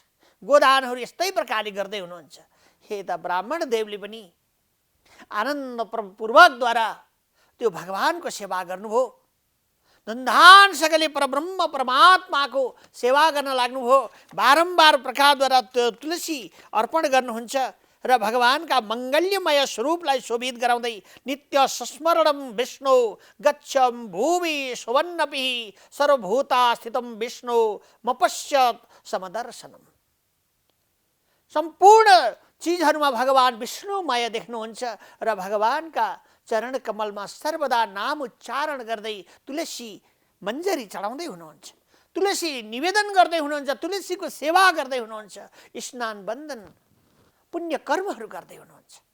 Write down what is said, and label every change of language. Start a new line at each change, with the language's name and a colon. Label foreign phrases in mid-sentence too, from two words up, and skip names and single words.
Nepali: गोदानहरू यस्तै प्रकारले गर्दै हुनुहुन्छ। हे त ब्राह्मण देवले पनि आनन्दपूर्वकद्वारा त्यो भगवानको सेवा गर्नुभयो। धुमधामसँगले परब्रह्म परमात्माको सेवा गर्न लाग्नुभयो। बारम्बार प्रकारद्वारा तुलसी अर्पण गर्नुहुन्छ र भगवानका मङ्गल्यमय स्वरूपलाई शोभित गराउँदै
Sanskrit: नित्य संस्मरणम विष्णु गच्छम भूमि सुवन्नपि सर्वभूता स्थितम विष्णु मपश्यत समदर्शनम।
Nepali: सम्पूर्ण चिजहरूमा भगवान विष्णुमय देख्नुहुन्छ र भगवानका चरण कमलमा सर्वदा नाम उच्चारण गर्दै तुलसी मञ्जरी चढाउँदै हुनुहुन्छ, तुलसी निवेदन गर्दै हुनुहुन्छ, तुलसीको सेवा गर्दै हुनुहुन्छ, स्नान बन्धन पुण्य कर्महरू गर्दै हुनुहुन्छ।